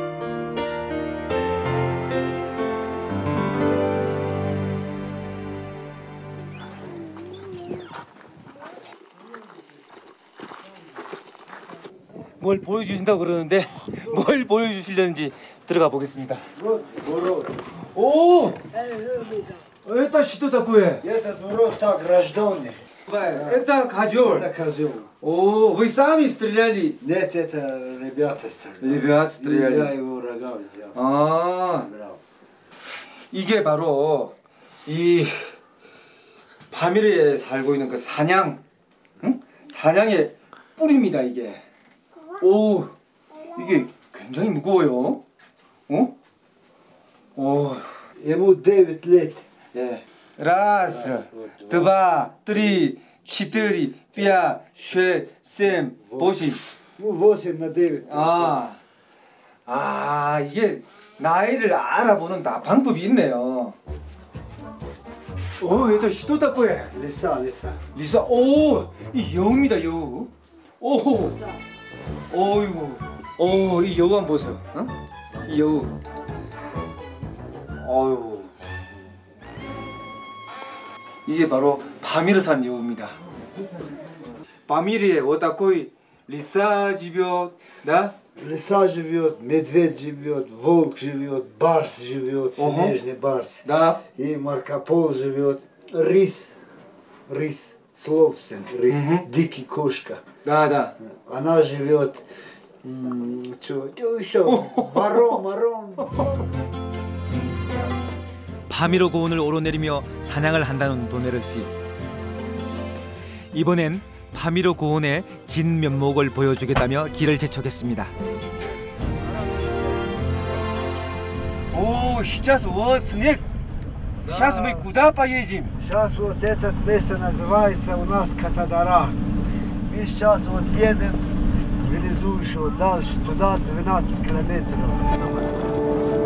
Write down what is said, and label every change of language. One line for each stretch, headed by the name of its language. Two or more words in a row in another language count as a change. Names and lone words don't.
Korean: 뭘 보여주신다고 그러는데 뭘 보여주시려는지 들어가 보겠습니다. 오!
Russian: Это что такое? Это дурак так рожденный. Это козел. Это козел. О, вы сами стреляли? Нет, это ребята стреляли. Ребята стреляли. Я его рога взял.
Korean: 아,
Russian: Брал.
Korean: 이게 바로 이 파미르에 살고 있는 그 사냥, 사냥의 뿔입니다. 이게. 오, 이게 굉장히 무거워요. 오,
Russian: Ему 9 лет.
Korean: 예.
Russian: Раз, два, три, четыре, пять, шесть, семь, восемь. Ну, 8 на 9.
Korean: 이게 나이를 알아보는 방법이 있네요. 오,
Russian: это что такое? Лиса.
Korean: 리사, 오, 이 여우입니다, 여우. 오, 어이구, 오, 이 여우 한번 보세요. 이 여우. 어이구. 이게 바로 파미르산 여우입니다.
Russian: 파미르에 вот такой лиса живет, да? Лиса живет, медведь живет, волк живет, барс живет, снежный барс. Да. И маркопол живет, рис, словсен, рис, дикий кошка. Да. Она живет, что еще, ворон.
Korean: 파미르 고원을 오르내리며 사냥을 한다는 도네르 씨. 이번엔 파미르 고원의 진면목을 보여주겠다며 길을 재촉했습니다.
Russian: О, сейчас вот снег. Сейчас мы куда поедем? Сейчас вот это место называется у нас Катадара. Мы сейчас вот едем внизу еще дальше, туда 12 километров.